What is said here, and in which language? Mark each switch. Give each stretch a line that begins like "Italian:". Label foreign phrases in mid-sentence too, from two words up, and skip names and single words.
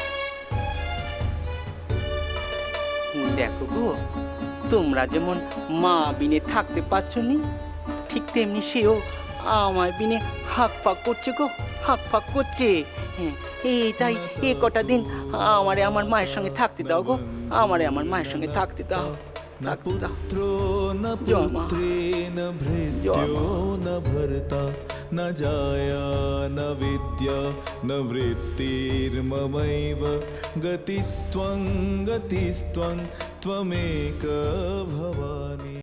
Bangla: দেখো গো, তোমরা যেমন মা বিনে থাকতে পারছো নি, ঠিক তেমনি সেও আমায় বিনে হাঁক পাক করছে গো, হাঁক পাক করছে। হ্যাঁ, তাই এ কটা দিন আমারে আমার মায়ের সঙ্গে থাকতে দাও গো, আমারে আমার মায়ের সঙ্গে থাকতে দাও,
Sanskrit: न
Bangla: থাকতে দাও।
Sanskrit: पुत्रो न
Hindi: जय मां।
Sanskrit: पुत्रेण भृत्यो न भर्ता न जाया न विद्या न वृत्तिर्ममैव गतिस्त्वं त्वमेक भवानि।